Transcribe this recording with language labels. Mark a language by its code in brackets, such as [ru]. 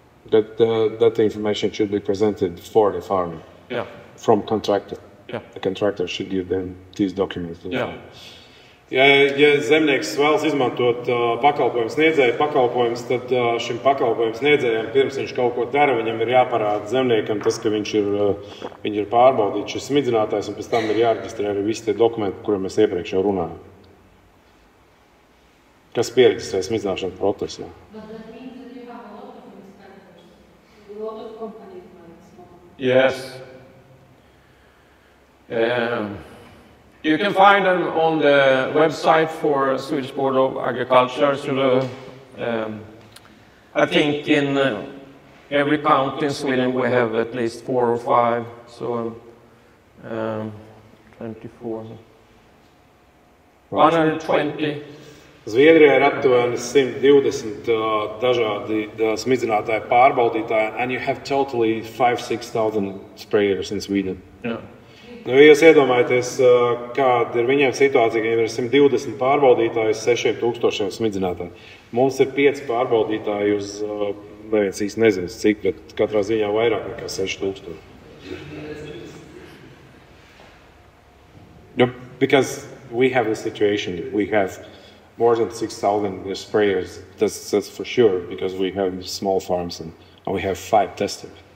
[en] That information should be presented for the farmer. Yeah. From contractor. Yeah. The contractor should give them these documents. Yeah. [lv] Ja zemnieks vēlas izmantot pakalpojumu sniedzēju pakalpojumus, tad šim pakalpojumu sniedzējam, pirms viņš kaut ko dara, viņam ir jāparāda zemniekam tas, ka viņš ir pārbaudīts šis smidzinātājs, un pēc tam ir jāreģistrē arī visi tie dokumenti, par kuriem mēs iepriekš jau runājam. Kas pieregistrē smidzināšanas procesā. [en] But that means that you have a lot of inspectors, a lot of companies like small. Yes. You can find them on the website for Swedish Board of Agriculture. So I think in every county in Sweden we have at least 4 or 5. So 24. 120. [lv] Zviedrijā ir aptuveni 120 dažādi smidzinātāji pārbaudītāji, [en] and you have totally 5,000–6,000 sprayers in Sweden. Yeah. [lv] Nu, ja jūs iedomājaties, kāda ir viņiem situācija, ka viņiem ir 120 pārbaudītāji uz 6,000 smidzinātāji. Mums ir 5 pārbaudītāji uz, neviens īsti nezinu cik, bet katrā ziņā vairāk nekā 6,000. [en] Because we have the situation that we have more than 6,000 sprayers, that's for sure, because we have small farms and we have 5 testers.